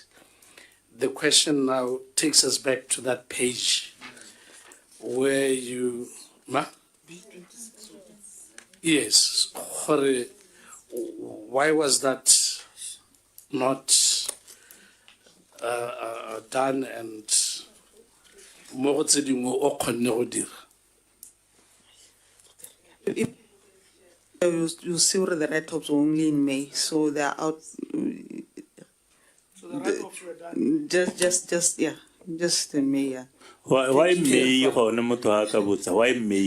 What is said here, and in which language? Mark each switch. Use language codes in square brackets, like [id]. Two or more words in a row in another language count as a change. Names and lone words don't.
[en] The question now takes us back to that page where you... Yes. Why was that not done and more [tn] tse dingwe o kgonne go dira? [en] You see where the write-ups were only in May, so they are out. So the write-ups were done. Just in May, yeah. Why May Why May